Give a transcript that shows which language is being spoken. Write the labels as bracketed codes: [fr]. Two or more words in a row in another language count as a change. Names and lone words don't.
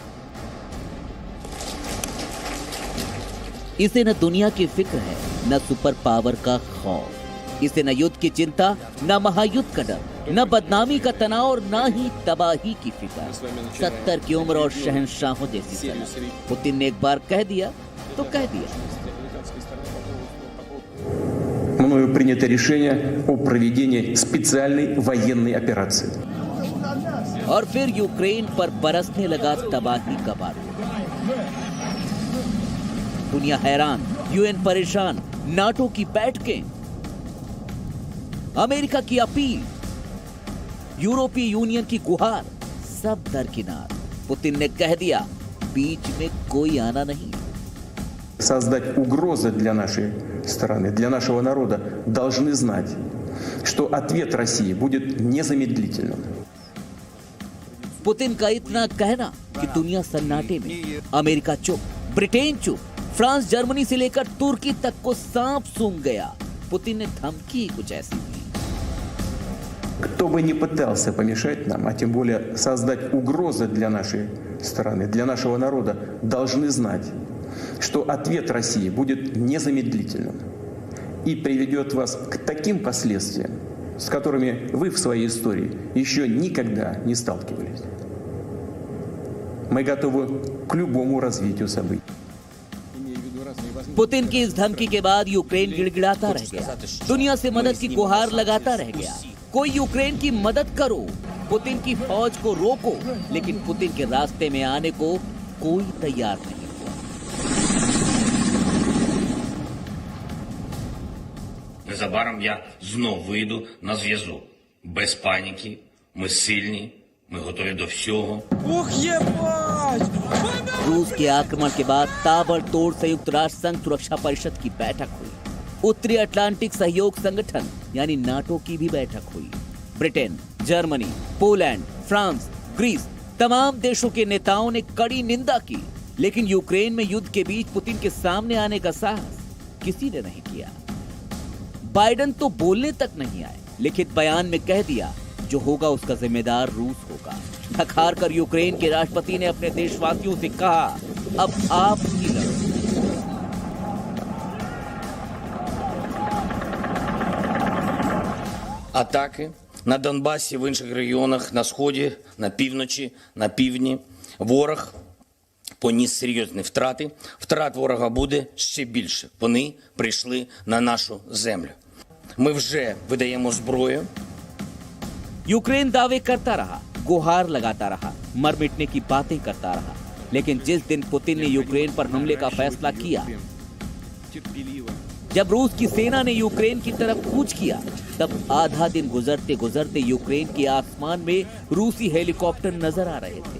[hi] इसे न दुनिया की फिक्र है, न [en] super power [hi] का खौफ। इसे न युद्ध की चिंता, न महायुद्ध का डर, न बदनामी का तनाव और न ही तबाही की फिक्र। 70 की उम्र और शहंशाहों जैसी सलाह। पुतिन ने एक बार कह दिया तो कह दिया। [ru] Мною принято решение о проведении специальной военной операции. [hi] और फिर यूक्रेन पर बरसने लगा तबाही का बारूद। दुनिया हैरान, यूएन परेशान, नाटो की बैठकें, अमेरिका की अपील, यूरोपीय यूनियन की गुहार, सब दरकिनार। पुतिन ने कह दिया बीच में कोई आना नहीं। [ru] Создать угрозы для нашей страны, для нашего народа, должны знать, что ответ России будет незамедлительным. [hi] पुतिन का इतना कहना कि दुनिया सन्नाटे में, अमेरिका चुप, ब्रिटेन चुप, फ्रांस जर्मनी से लेकर तुर्की तक को सांप सूंघ गया। पुतिन ने धमकी कुछ ऐसी दी। [ru] Кто бы ни пытался помешать нам, а тем более создать угрозы для нашей страны, для нашего народа, должны знать, что ответ России будет незамедлительным и приведет вас к таким последствиям, с которыми вы в своей истории еще никогда не сталкивались. Мы готовы к любому развитию событий. [hi] पुतिन की इस धमकी के बाद यूक्रेन गिड़गिड़ाता रह गया, दुनिया से मदद की गुहार लगाता रह गया। कोई यूक्रेन की मदद करो, पुतिन की फौज को रोको, लेकिन पुतिन के रास्ते में आने को कोई तैयार नहीं। [uk] Незабаром я знов вийду на зв'язок. Без паніки, ми сильні, ми готові до всього. [hi] रूस के आक्रमण के बाद ताबड़तोड़ संयुक्त राष्ट्र संघ सुरक्षा परिषद की बैठक हुई। उत्तरी अटलांटिक सहयोग संगठन यानी नाटो की भी बैठक हुई। ब्रिटेन, जर्मनी, पोलैंड, फ्रांस, ग्रीस, तमाम देशों के नेताओं ने कड़ी निंदा की, लेकिन यूक्रेन में युद्ध के बीच पुतिन के सामने आने का साहस किसी ने नहीं किया। बाइडेन तो बोलने तक नहीं आए, लिखित बयान में कह दिया जो होगा उसका जिम्मेदार रूस होगा। नकार कर यूक्रेन के राष्ट्रपति ने अपने देशवासियों से कहा, अब आप ही लड़ो। [uk] Атаки на Донбасі, в інших регіонах, на Сході, на півночі, на півдні. Ворог поніс серйозні втрати. Втрат ворога буде ще більше. Вони прийшли на нашу землю. Ми вже видаємо зброю. [hi] यूक्रेन दावे करता रहा, गुहार लगाता रहा, मर मिटने की बातें करता रहा, लेकिन जिस दिन पुतिन ने यूक्रेन पर हमले का फैसला किया, जब रूस की सेना ने यूक्रेन की तरफ कूच किया, तब आधा दिन गुजरते गुजरते यूक्रेन के आसमान में रूसी हेलीकॉप्टर नजर आ रहे थे।